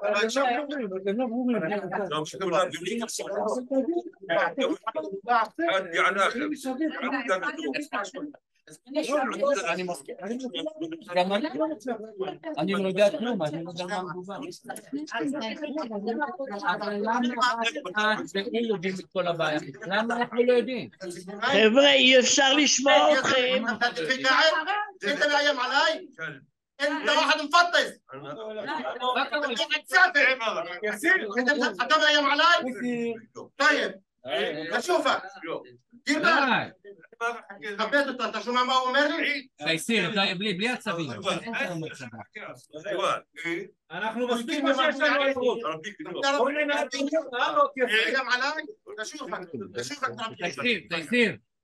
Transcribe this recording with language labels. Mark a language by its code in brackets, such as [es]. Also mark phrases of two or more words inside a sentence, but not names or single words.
[he] אני לא יודע כלום, אני לא יודע מה התגובה. אבל למה אתם יודעים את כל הבעיה? למה אנחנו לא יודעים? חבר'ה, אי אפשר לשמוע אתכם. انت מאיים עליי? [ar] انت واحد مفطس [he] אתה מאיים עליי? [ar] طيب اشوفك دير بالك [he] כבד אותה, אתה שומע מה הוא אומר לי? תייסיר, בלי עצבים. אנחנו מספיק מה שיש לנו עברות. מאיים עליי? תייסיר.